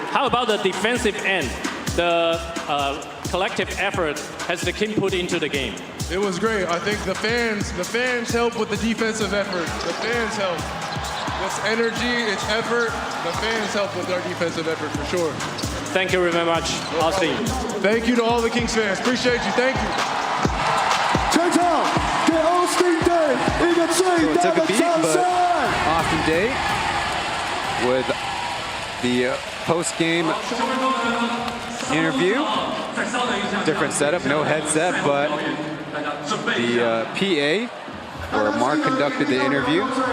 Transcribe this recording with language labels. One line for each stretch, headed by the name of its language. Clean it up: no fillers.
English: How about the defensive end? The collective effort has the King put into the game. It was great. I think the fans help with the defensive effort. The fans help. It's energy, it's effort. The fans help with our defensive effort for sure. Thank you very much, Austin. Thank you to all the Kings fans. Appreciate you. Thank you.
Chinese: 全场给 Austin Day 一个最大的掌声。
English: Austin Day with the post-game interview. Different setup, no headset, but the PA, where Mark conducted the interview.